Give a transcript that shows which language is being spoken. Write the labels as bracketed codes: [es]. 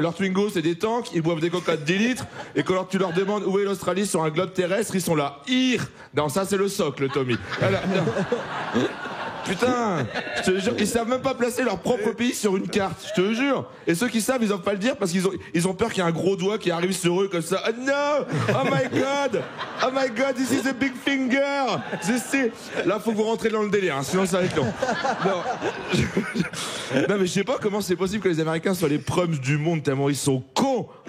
[fr] Leurs Twingo, c'est des tanks, ils boivent des coca de 10 litres, et quand tu leur demandes où est l'Australie sur un globe terrestre, ils sont là. Non, ça, c'est le socle, Tommy. Alors, Putain, je te jure, ils savent même pas placer leur propre pays sur une carte, je te jure. Et ceux qui savent, ils osent pas le dire parce qu'ils ont peur qu'il y ait un gros doigt qui arrive sur eux comme ça. [en] Oh no! Oh my god, this is a big finger! [fr] Là, faut que vous rentrez dans le délire, hein, sinon ça va être long. Non, mais je sais pas comment c'est possible que les Américains soient les prums du monde tellement ils sont cons.